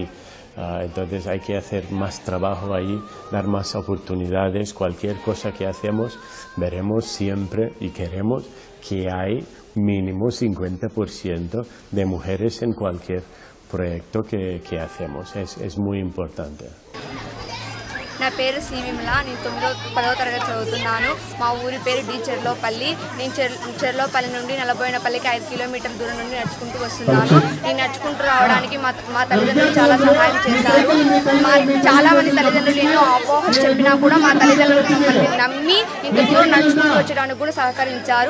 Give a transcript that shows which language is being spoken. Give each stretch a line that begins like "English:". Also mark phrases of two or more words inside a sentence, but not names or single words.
Spanish: Entonces hay que hacer más trabajo ahí, dar más oportunidades. Cualquier cosa que hacemos, veremos siempre y queremos que hay mínimo 50% de mujeres en cualquier proyecto que hacemos. Es muy importante.
Telugu: నా పేరు సి విమల. నేను 10వ తరగతి చదువుతున్నాను. మా ఊరి పేరు డి చెర్లోపల్లి. నేను చెర్లోపల్లి నుండి నల్లబోయినపల్లికి 5 కిలోమీటర్ల దూరం నుండి నడుచుకుంటూ వస్తున్నాను. నేను నడుచుకుంటూ రావడానికి మా తల్లిదండ్రులు చాలా సహాయం చేశారు. చాలా మంది తల్లిదండ్రులు ఎన్నో అపోహలు చెప్పినా కూడా మా తల్లిదండ్రులు మమ్మల్ని నమ్మి ఇంత దూరం నడుచుకుంటూ వచ్చడానికి కూడా సహకరించారు.